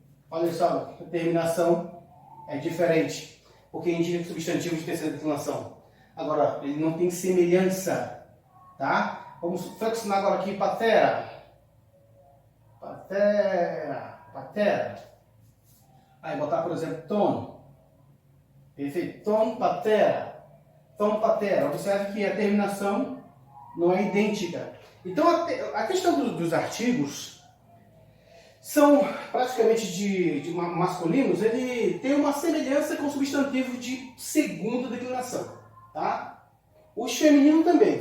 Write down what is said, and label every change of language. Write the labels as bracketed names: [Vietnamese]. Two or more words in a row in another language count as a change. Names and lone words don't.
[Portuguese] Olha só, a terminação é diferente, porque indica substantivo de terceira declinação. Agora, ele não tem semelhança, tá? Vamos flexionar agora aqui, [Greek] patera, patera, patera. [Portuguese] Aí botar, por exemplo, tom. Perfeito. [Greek] Tom, patera. Tom, patera. [Portuguese] Observe que a terminação não é idêntica. Então, a questão dos artigos são praticamente de masculinos, ele tem uma semelhança com o substantivo de segunda declinação, tá? Os femininos também.